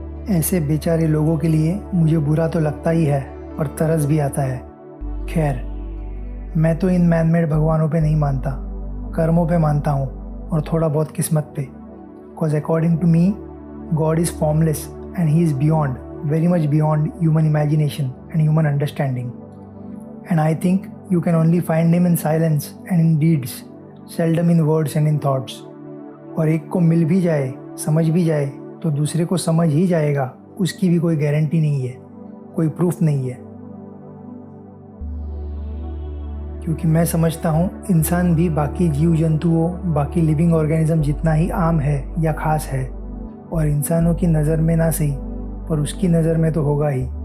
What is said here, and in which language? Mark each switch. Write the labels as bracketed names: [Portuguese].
[Hindi] ऐसे बेचारे लोगों के लिए मुझे बुरा तो लगता ही है और तरस भी आता है। खैर, मैं तो इन मैनमेड भगवानों पे नहीं मानता, कर्मों पे मानता हूँ और थोड़ा बहुत किस्मत पे। [English] Because according to me God is formless and he is beyond, very much beyond human imagination and human understanding. And I think you can only find him in silence and in deeds, seldom in words and in thoughts. [Hindi] और एक को मिल भी जाए, समझ भी जाए तो दूसरे को समझ ही जाएगा, उसकी भी कोई गारंटी नहीं है, कोई प्रूफ नहीं है। क्योंकि मैं समझता हूँ इंसान भी बाकी जीव जंतुओं, बाकी लिविंग ऑर्गेनिज्म जितना ही आम है या ख़ास है, और इंसानों की नज़र में ना सही पर उसकी नज़र में तो होगा ही।